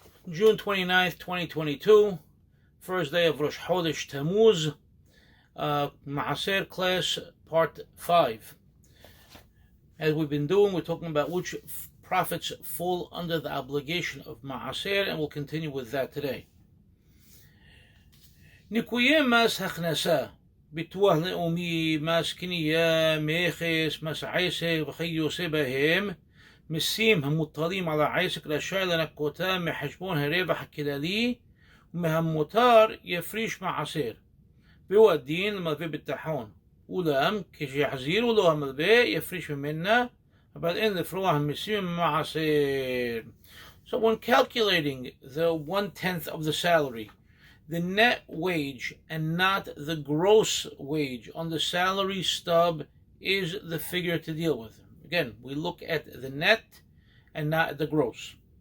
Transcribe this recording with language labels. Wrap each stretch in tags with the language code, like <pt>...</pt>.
<en>June 29th, 2022, first day of Rosh Chodesh Tammuz, Maaser class, part 5. As we've been doing, we're talking about which profits fall under the obligation of Maaser, and we'll continue with that today.</en> <he>ניכויי מס הכנסה, ביטוח לאומי, מס קנייה, מכס, מס עסק וכיוצא בהם, מסים המוטלים על העסק רשאי לנכותם מחשבון הרווח הכללי, ומהמותר יפריש מעשר. והוא הדין למלווה ביטחון. אולם כשיחזירו לו המלווה יפריש ממנה, אבל אין לפרוע המסים ממעשר.</he> <en>So when calculating the 1/10 of the salary, the net wage and not the gross wage on the salary stub is the figure to deal with. Again, we look at the net and not the gross.</en>